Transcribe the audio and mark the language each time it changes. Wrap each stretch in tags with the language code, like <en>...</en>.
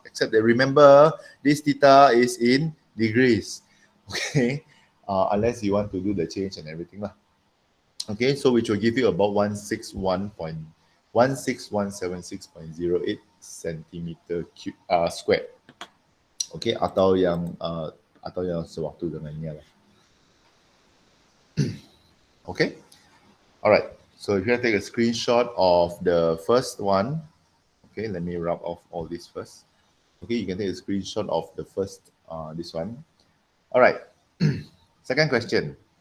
<en>Except that remember, this theta is in degrees. Okay, unless you want to do the change and everything lah. Okay, so which will give you about 16176.08 centimeter cube squared.</en> <ms>Okay, atau yang sewaktu dengan ni lah.</ms> <en>Okay, all right. So if you take a screenshot of the first one, okay, let me rub off all this first. Okay, you can take a screenshot of the first, this one. All right, second question.</en>